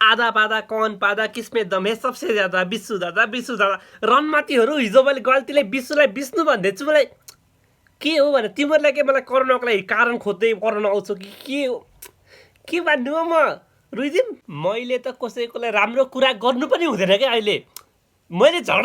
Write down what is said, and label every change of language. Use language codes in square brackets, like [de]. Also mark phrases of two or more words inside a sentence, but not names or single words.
[hi] आधा पादा कौन पादा किसमें दम है सबसे ज्यादा विष्णु दादा [ne] रनमातीहरू हिजो मैले गल्तीले विष्णुलाई विष्णु भन्दैछु मलाई के हो भने तिमीहरूलाई के मलाई कराउनको लागि कारण खोज्दै कराउन आउँछौ कि के हो के भन्नु हो म रुइदिम मैले त कसैकोलाई राम्रो कुरा गर्नु पनि हुँदैन क्या अहिले मैले झगडा